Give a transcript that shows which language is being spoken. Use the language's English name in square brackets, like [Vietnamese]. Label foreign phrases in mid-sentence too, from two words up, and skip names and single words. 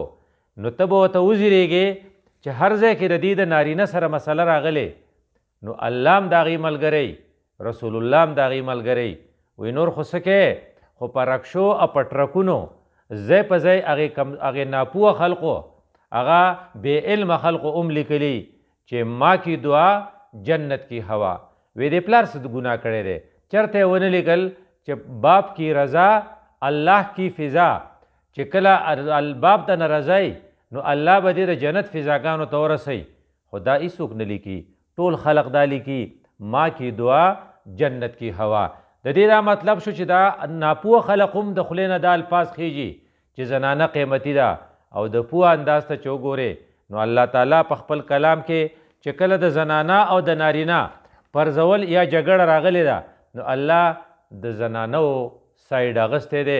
[Pashto] نو ته به ورته وزیریږې چې هر ځای کې د دې د نارینه سره مسله راغلی نو الله هم د هغې ملګری، رسول الله هم د هغې ملګری. وی نور خو څه کې خو په رکشو او په ټرکونو ځای په ځای هغې ناپوه خلقو هغه بې علمه خلقو هم لیکلي چې [Urdu] ما کی دعا جنت کی هوا. [Pashto] وی دې پلار څه ګناه کړی دی؟ چېرته یې ونه لیکل چې [Urdu] باپ کی رضا الله کی فضا. [Pashto] چې کله باپ ته نه رضی نو الله به دې د جنت فضاګانو ته ورسوي. خو دا هېڅوک نه لیکي، ټول خلق دا لیکي [Urdu] ما کی دعا جنت کی هوا. [Pashto] د دې دا مطلب شو چې دا ناپوه خلق هم د خولې نه دا الفاظ خیږي چې زنانه قیمتي ده. او د پوه انداز ته چې وګورې نو الله تعالی په خپل کلام کې چې کله د زنانه او د نارینه پرځول یا جګړه راغلی ده نو الله د زنانو سایډ اغستی دی.